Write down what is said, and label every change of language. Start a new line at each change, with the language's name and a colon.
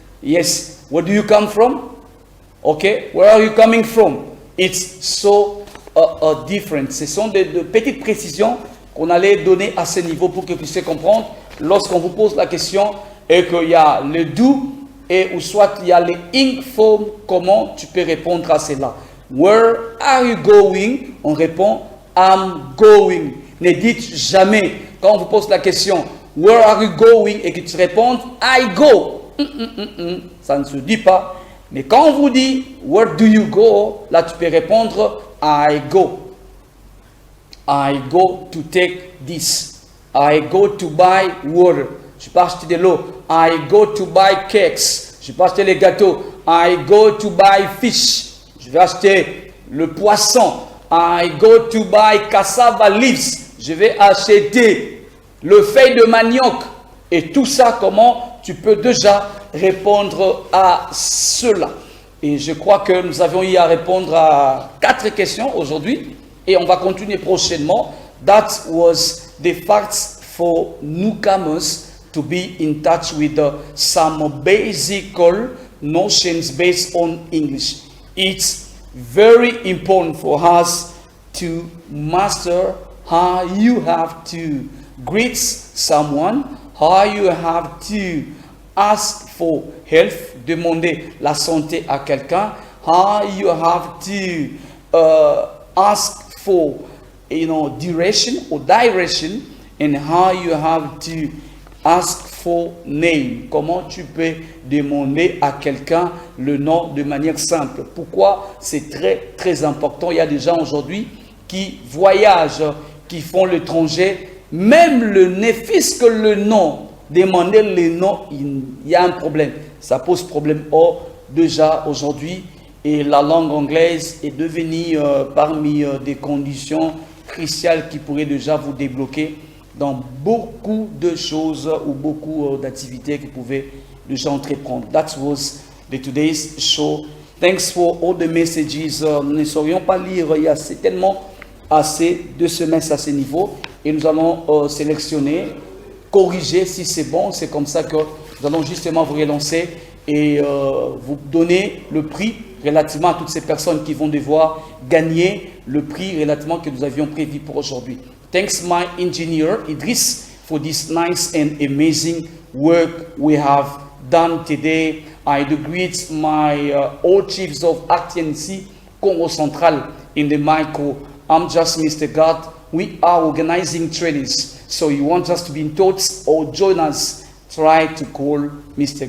English: Yes. Where do you come from? Okay. Where are you coming from? It's so different.
French: Ce sont de petites précisions qu'on allait donner à ce niveau pour que vous puissiez comprendre lorsqu'on vous pose la question et qu'il y a le do et ou soit il y a les ing form, comment tu peux répondre à cela.
English: Where are you going?
French: On répond
English: I'm going.
French: Ne dites jamais, quand on vous pose la question
English: Where are you going?
French: Et que tu répondes
English: I go.
French: Ça ne se dit pas. Mais quand on vous dit
English: Where do you go?
French: Là tu peux répondre
English: I go. I go to take this. I go to buy water.
French: Je peux acheter de l'eau.
English: I go to buy cakes.
French: Je peux acheter les gâteaux.
English: I go to buy fish.
French: Je vais acheter le poisson.
English: I go to buy cassava leaves.
French: Je vais acheter le feuille de manioc. Et tout ça, comment tu peux déjà répondre à cela? Et je crois que nous avons eu à répondre à 4 questions aujourd'hui. Et on va continuer prochainement.
English: That was the facts for newcomers to be in touch with some basic notions based on English. It's very important for us to master how you have to greet someone, how you have to ask for help,
French: demander la santé à quelqu'un,
English: how you have to ask for direction, and how you have to ask for name.
French: Comment tu peux demander à quelqu'un le nom de manière simple? Pourquoi c'est très très important? Il y a des gens aujourd'hui qui voyagent, qui font l'étranger, même le ne-fils que le nom, demander le nom, il y a un problème. Ça pose problème. Or, déjà aujourd'hui, et la langue anglaise est devenue parmi des conditions cruciales qui pourraient déjà vous débloquer dans beaucoup de choses ou beaucoup d'activités que vous pouvez déjà entreprendre.
English: That was today's show. Thanks for all the messages.
French: Nous ne saurions pas lire, il y a certainement assez de semestres à ce niveau. Et nous allons sélectionner, corriger si c'est bon. C'est comme ça que nous allons justement vous relancer et vous donner le prix relativement à toutes ces personnes qui vont devoir gagner le prix relativement que nous avions prévu pour aujourd'hui.
English: Thanks my engineer Idris for this nice and amazing work we have done today. I do greet my all chiefs of RTNC Congo Central in the micro. I'm just Mr. God. We are organizing trainings. So you want us to be in touch or join us, try to call Mr.